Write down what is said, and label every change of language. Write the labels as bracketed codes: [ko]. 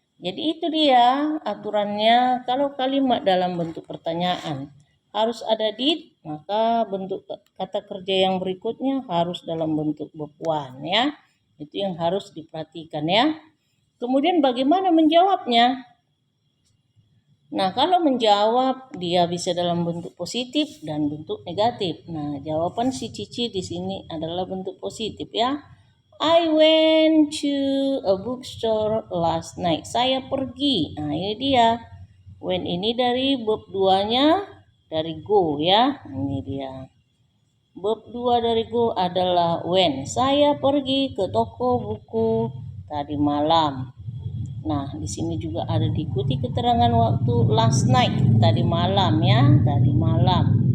[id] Jadi itu dia aturannya kalau kalimat dalam bentuk pertanyaan harus ada did, maka bentuk kata kerja yang berikutnya harus dalam bentuk verb 1 ya. Itu yang harus diperhatikan ya. Kemudian bagaimana menjawabnya? Nah, kalau menjawab dia bisa dalam bentuk positif dan bentuk negatif. Nah, jawaban si Cici di sini adalah bentuk positif ya. [en] I went to a bookstore last night. [id] Saya pergi. Nah, ini dia. When ini dari verb 2-nya dari go ya. Ini dia. Verb 2 dari go adalah when. Saya pergi ke toko buku tadi malam. Nah, di sini juga ada diikuti keterangan waktu [en] last night, [id] tadi malam ya, tadi malam.